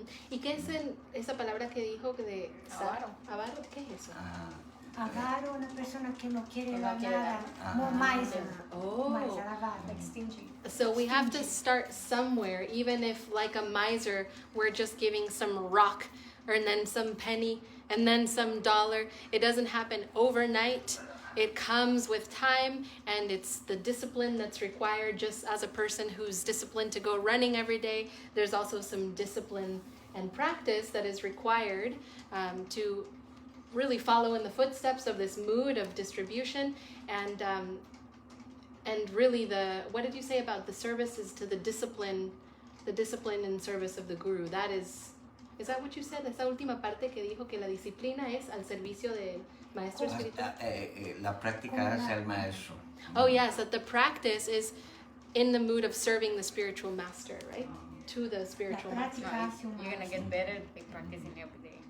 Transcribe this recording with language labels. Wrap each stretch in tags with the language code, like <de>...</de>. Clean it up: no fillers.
<es>¿Y qué es esa palabra que dijo de avaro? ¿Avaro? ¿Qué es eso? Avaro, una persona que no quiere dar quiere nada. dar.</es> <en>More miser. Oh. Miser, avaro. Like stingy. So we have to start somewhere, even if, like a miser, we're just giving some rock, and then some penny, and then some dollar. It doesn't happen overnight. It comes with time, and it's the discipline that's required. Just as a person who's disciplined to go running every day, there's also some discipline and practice that is required to really follow in the footsteps of this mood of distribution, and really what did you say about the service is to the discipline and service of the guru? That is that what you said?</en> <es>Esa última parte que dijo que la disciplina es al servicio del maestro espiritual. La práctica es el maestro.</es> <en>Oh yes, that the practice is in the mood of serving the spiritual master, right? To the spiritual master. You're gonna get better by practicing every day.</en>